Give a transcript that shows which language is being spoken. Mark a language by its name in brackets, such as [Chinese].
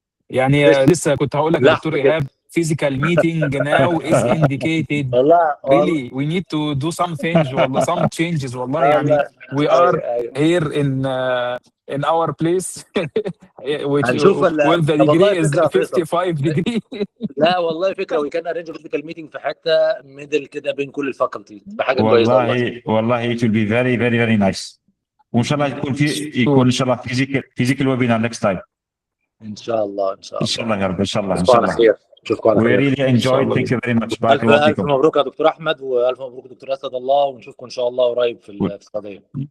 [Arabic] يعني لسه كنت هقول لك يا دكتور ايهاب [English] physical meeting now is indicated. Really, we need to do some things [Arabic] والله, [English] some changes والله. [Arabic] يعني [English] we are here in our place which where the degree is 55 degree. لا والله فكره، we can arrange a physical meeting في حته middle كده بين كل الفاكولتي، بحاجه كويسه [Arabic] والله [English] it will be very very very nice. [Arabic] وان شاء الله يكون ان شاء الله [English] physical webinar next time. [Arabic] ان شاء الله ان شاء الله يا رب. ان شاء الله خير. نشوفكم على خير. [English] We really enjoyed. Thank you very much. [Arabic] بارك الله ألف فيكم. مبروك يا دكتور احمد، والف مبروك دكتور اسد الله، ونشوفكم ان شاء الله قريب في السعوديه.